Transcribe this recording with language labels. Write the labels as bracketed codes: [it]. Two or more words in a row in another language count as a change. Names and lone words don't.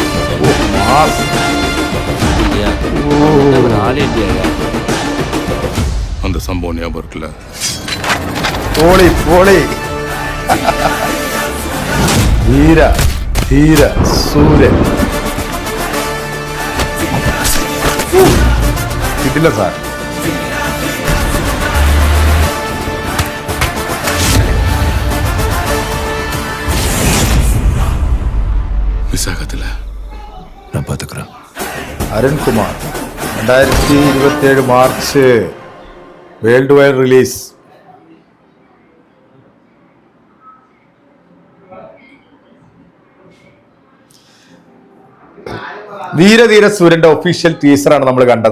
[ta] அந்த சம்பவம் ஞாபகம் இருக்குல்ல? போலி போலி. வீர தீர சூரன். [ml] ഇതില്ല സാർ. [ta] விசாகத்தில் நான் பார்த்துக்கிறேன். [ml] അരുൺകുമാർ. 2027 മാർച്ച് [en] world wide release. [ml] വീരധീര സൂര്യന്റെ [en] official teaser [ml] നമ്മൾ കണ്ടത്.